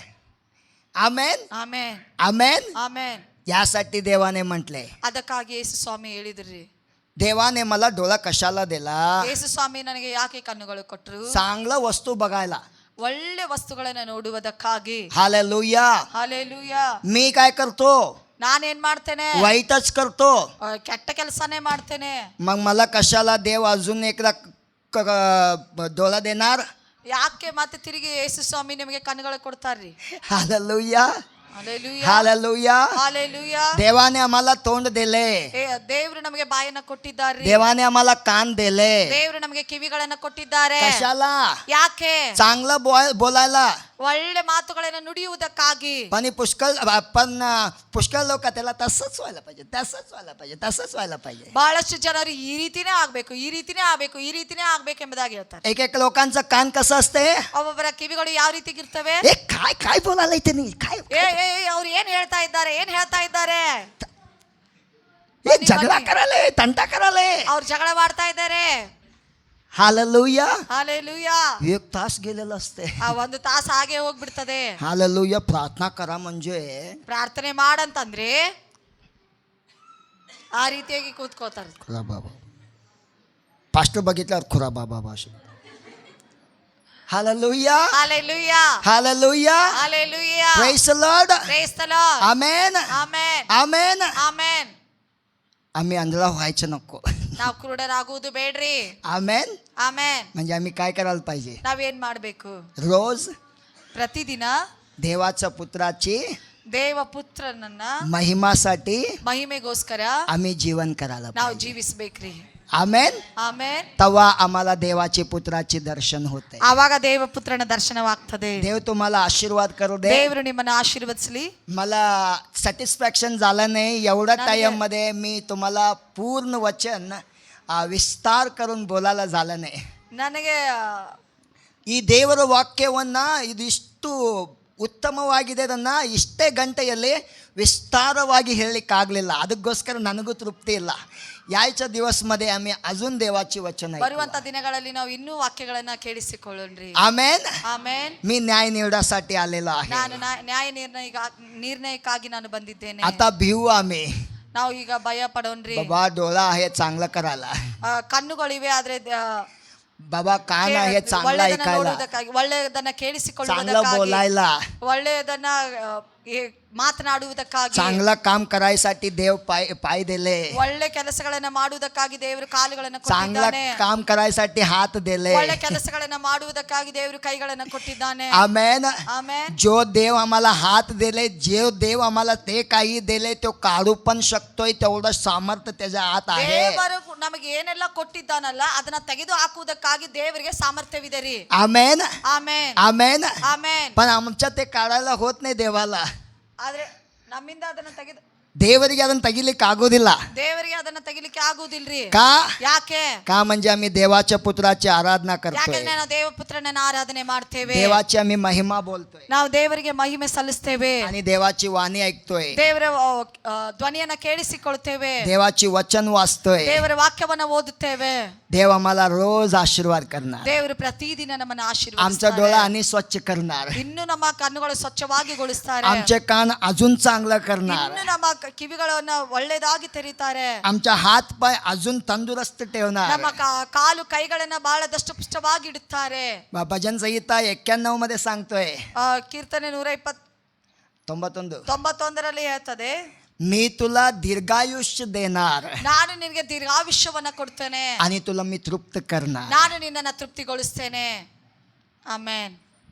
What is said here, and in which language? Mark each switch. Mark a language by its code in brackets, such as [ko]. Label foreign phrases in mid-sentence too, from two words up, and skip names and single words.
[kn] ಆಮೇನ್, ಆಮೆನ್, ಆಮೇನ್. ಆಮೆನ್. [mr] यासाठी देवाने म्हटले, [kn] ಅದಕ್ಕಾಗಿ ಯೇಸು ಸ್ವಾಮಿ ಹೇಳಿದ್ರಿ, [mr] देवाने मला डोळा कशाला दिला? [kn] ಯೇಸು ಸ್ವಾಮಿ ನನಗೆ ಯಾಕೆ ಕಣ್ಣುಗಳು ಕೊಟ್ಟರು? [mr] चांगला वस्तू बघायला, [kn] ಒಳ್ಳೆ ವಸ್ತುಗಳನ್ನ ನೋಡುವುದಕ್ಕಾಗಿ. [mr] हालेलुया. [kn] ಹಾಲೆಲೂಯಾ. [mr] मी काय करतो? [kn] ನಾನೇನ್ ಮಾಡ್ತೇನೆ? [mr] वाईटच करतो. [kn] ಕೆಟ್ಟ ಕೆಲಸನೇ ಮಾಡ್ತೇನೆ. [mr] मग मला कशाला देव अजून एकदा डोळा देणार? [kn] ಯಾಕೆ ಮತ್ತೆ ತಿರುಗಿ ಯೇಸು ಸ್ವಾಮಿ ನಿಮಗೆ ಕಣ್ಣುಗಳು ಕೊಡ್ತಾರ್ರಿ? [mr] हालेलुया, [kn] ಹಾಲೆಲೂಯಾ, [mr] हालेलुया. [kn] ಹಾಲೆಲೂಯಾ. [mr] देवाने आम्हाला तोंड दिले, [kn] ದೇವರು ನಮಗೆ ಬಾಯನ್ನ ಕೊಟ್ಟಿದ್ದಾರೆ. [mr] देवाने आम्हाला कान दिले. [kn] ದೇವರು ನಮಗೆ ಕಿವಿಗಳನ್ನ ಕೊಟ್ಟಿದ್ದಾರೆ. [mr] कशाला? [kn] ಯಾಕೆ? [mr] चांगलं बोलायला. [kn] ಒಳ್ಳೆ ಮಾತುಗಳನ್ನ ನುಡಿಯುವುದಕ್ಕಾಗಿ. [mr] पण पुष्कळ लोक त्याला तसंच व्हायला पाहिजे, तसंच व्हायला पाहिजे, तसंच व्हायला पाहिजे. [kn] ಬಹಳಷ್ಟು ಜನರು ಈ ರೀತಿನೇ ಆಗ್ಬೇಕು, ಈ ರೀತಿನೇ ಆಗ್ಬೇಕು, ಈ ರೀತಿನೇ ಆಗ್ಬೇಕು ಎಂಬುದಾಗಿ ಹೇಳ್ತಾರೆ. [mr] एक लोकांचं कान कसं असते? [kn] ಒಬ್ಬೊಬ್ಬರ ಕಿವಿಗಳು ಯಾವ ರೀತಿಗಿರ್ತವೆ? [mr] ए काय काय बोलायला इथे नाही, काय [kn] ಅವ್ರು ಏನ್ ಹೇಳ್ತಾ ಇದ್ದಾರೆ, ಏನ್ ಹೇಳ್ತಾ ಇದ್ದಾರೆ? [mr] हे झगडा करायला, तंटा करायला. [kn] ಅವ್ರು ಜಗಳ ಮಾಡ್ತಾ ಇದ್ದಾರೆ. [mr] हालेलुया. [kn] ಹಾಲೆಲೂಯಾ. [mr] 1 तास गेलेलं असते. [kn] ಆ ಒಂದು ತಾಸು ಹಾಗೆ ಹೋಗ್ಬಿಡ್ತದೆ. [mr] हालेलुया. प्रार्थना करा म्हणजे [kn] ಪ್ರಾರ್ಥನೆ ಮಾಡಂತಂದ್ರೆ ಆ ರೀತಿಯಾಗಿ ಕೂತ್ಕೋತಾರೆ. [mr] खुरा बाबा पास्टर बघितल्यावर खुरा बाबा भाषण. हालेलुया, [kn] ಹಾಲೆಲೂಯಾ, [mr] हालेलुया. [kn] ಹಾಲೆಲೂಯಾ. [en] Praise the Lord. Praise the Lord. [mr] आमेन, [kn] ಆಮೆನ್, [mr] आमेन. [kn] ಆಮೆನ್. [mr] आम्ही आंधळा व्हायचं नको. [kn] ನಾವು ಕುರುಡರಾಗುವುದು ಬೇಡ್ರಿ. [mr] आमेन. [kn] ಆಮೆನ್. [mr] म्हणजे आम्ही काय करायला पाहिजे? [kn] ನಾವೇನ್ ಮಾಡ್ಬೇಕು? [mr] रोज [kn] ಪ್ರತಿದಿನ [mr] देवाच्या पुत्राची [kn] ದೇವಪುತ್ರನನ್ನ [mr] महिमासाठी [kn] ಮಹಿಮೆಗೋಸ್ಕರ [mr] आम्ही जीवन करायला [kn] ನಾವು [mr] पाहिजे. [kn] ಜೀವಿಸ್ಬೇಕ್ರಿ. [mr] आमेन. [kn] ಆಮೆನ್. [mr] तेव्हा आम्हाला देवाचे पुत्राचे दर्शन होते. [kn] ಆವಾಗ ದೇವಪುತ್ರನ ದರ್ಶನವಾಗ್ತದೆ. [mr] देव तुम्हाला आशीर्वाद करू दे. [kn] ದೇವರು ನಿಮ್ಮನ್ನ ಆಶೀರ್ವದಿಸಲಿ. [mr] मला सॅटिस्फॅक्शन झालं नाही. एवढ्या टाइम मध्ये मी तुम्हाला पूर्ण वचन विस्तार करून बोलायला झालं नाही. [kn] ನನಗೆ ಈ ದೇವರ ವಾಕ್ಯವನ್ನ ಇದಿಷ್ಟು ಉತ್ತಮವಾಗಿದೆ, ಅದನ್ನ ಇಷ್ಟೇ ಗಂಟೆಯಲ್ಲಿ ವಿಸ್ತಾರವಾಗಿ ಹೇಳಲಿಕ್ಕಾಗಲಿಲ್ಲ. ಅದಕ್ಕೋಸ್ಕರ ನನಗೂ ತೃಪ್ತಿ ಇಲ್ಲ. [mr] यायच्या दिवसमध्ये आम्ही अजून देवाची वचन [kn] ಬರುವಂತ ದಿನಗಳಲ್ಲಿ ನಾವು ಇನ್ನೂ ವಾಕ್ಯಗಳನ್ನ ಕೇಳಿಸಿಕೊಳ್ಳೋಣ್ರಿ. [mr] आमेन. [kn] ಆಮೆನ್. [mr] मी न्याय निवडासाठी आलेलो आहे. [kn] ನಾನು ನ್ಯಾಯ ನಿರ್ಣಯಕ್ಕಾಗಿ ನಾನು ಬಂದಿದ್ದೇನೆ. [mr] आता भिवू आम्ही. [kn] ನಾವು ಈಗ ಭಯ ಪಡೋಣ್ರಿ. [mr] बाबा डोळा आहे चांगलं करायला, [kn] ಕಣ್ಣುಗಳಿವೆ ಆದ್ರೆ [mr] बाबा कान आहे चांगला ऐकायला, [kn] ಒಳ್ಳೆಯದನ್ನ [mr] चांगलं [kn] ಕೇಳಿಸಿಕೊಳ್ಳುವುದಕ್ಕಾಗಿ, [mr] बोलायला, [kn] ಒಳ್ಳೆಯದನ್ನ ಮಾತನಾಡುವುದಕ್ಕಾಗಿ, [mr] चांगलं काम करायसाठी देव पाय दिले, [kn] ಒಳ್ಳೆ ಕೆಲಸಗಳನ್ನ ಮಾಡುವುದಕ್ಕಾಗಿ ದೇವರು ಕಾಲುಗಳನ್ನು [mr] चांगलं [kn] ಕೊಟ್ಟಿದ್ದಾನೆ. [mr] काम करायसाठी हात दिले. [kn] ಒಳ್ಳೆ ಕೆಲಸಗಳನ್ನ ಮಾಡುವುದಕ್ಕಾಗಿ ದೇವರು ಕೈಗಳನ್ನು ಕೊಟ್ಟಿದ್ದಾನೆ. [mr] आमेन. [kn] ಆಮೆನ್. [mr] जो देव आम्हाला हात दिले, जे देव आम्हाला ते काही दिले तो काढू पण शकतोय, तेवढं सामर्थ्य त्याच्या आत आहे. [kn] ದೇವರು ನಮಗೆ ಏನೆಲ್ಲ ಕೊಟ್ಟಿದ್ದಾನಲ್ಲ ಅದನ್ನ ತೆಗೆದು ಹಾಕುವುದಕ್ಕಾಗಿ ದೇವರಿಗೆ ಸಾಮರ್ಥ್ಯವಿದೆ ರೀ. [mr] आमेन. [kn] ಆಮೆನ್. [mr] आमेन. [kn] ಆಮೆನ್. [mr] पण आमच्या ते काढायला होत नाही देवाला. [kn] ಆದ್ರೆ ನಮ್ಮಿಂದ ಅದನ್ನ ತೆಗೆದು देवರಿಗೆ ಅದನ್ನ ತೆಗಿಲಿಕ್ಕೆ ಆಗೋದಿಲ್ಲ. ದೇವರಿಗೆ ಅದನ್ನ ತೆಗಿಲಿಕ್ಕೆ ಆಗುವುದಿಲ್ರಿ. [mr] का? [kn] ಯಾಕೆ? [mr] का म्हणजे आम्ही देवाच्या पुत्राची आराधना करतोय, [kn] ಯಾಕಂದ್ರೆ ನಾವು ದೇವಪುತ್ರನನ್ನ ಆರಾಧನೆ ಮಾಡ್ತೇವೆ, [mr] देवाची आम्ही महिमा बोलतोय [kn] ನಾವು ದೇವರಿಗೆ ಮಹಿಮೆ ಸಲ್ಲಿಸ್ತೇವೆ, [mr] आणि देवाची वाणी ऐकतोय, [kn] ದೇವರ ಧ್ವನಿಯನ್ನ ಕೇಳಿಸಿಕೊಳ್ತೇವೆ, [mr] देवाची वचन वाचतोय. [kn] ದೇವರ ವಾಕ್ಯವನ್ನ ಓದುತ್ತೇವೆ. [mr] देव आम्हाला रोज आशीर्वाद करणार, [kn] ದೇವರು ಪ್ರತಿದಿನ ನಮ್ಮನ್ನ [mr] आमचा [kn] ಆಶೀರ್ವದಿಸ್ತಾರೆ. [mr] डोळा आणि स्वच्छ करणार, [kn] ಇನ್ನು ನಮ್ಮ ಕಣ್ಣುಗಳು ಸ್ವಚ್ಛವಾಗಿಗೊಳಿಸ್ತಾರೆ, [mr] आमचे कान अजून चांगलं करणार, [kn] ಇನ್ನು ನಮ್ಮ ಕಿವಿಗಳನ್ನ ಒಳ್ಳೆದಾಗಿ ತೆರೀತಾರೆ, [mr] आमचा हात पाय अजून तंदुरुस्त ठेवणार. [kn] ನಮ್ಮ ಕಾಲು ಕೈಗಳನ್ನ ಬಹಳದಷ್ಟು ಪುಷ್ಟವಾಗಿ ಇಡುತ್ತಾರೆ. [mr] भजन संहिता 91 मध्ये सांगतोय, [kn] ಕೀರ್ತನೆ 191 ಹೇಳ್ತದೆ, [mr] मी तुला दीर्घायुष्य देणार [kn] ನಾನು ನಿನಗೆ ದೀರ್ಘಾಯುಷ್ಯವನ್ನ ಕೊಡ್ತೇನೆ, [mr] आणि तुला मी तृप्त करणार. [kn] ನಾನು ನಿನ್ನನ್ನು ತೃಪ್ತಿಗೊಳಿಸ್ತೇನೆ. ಆಮೆನ್.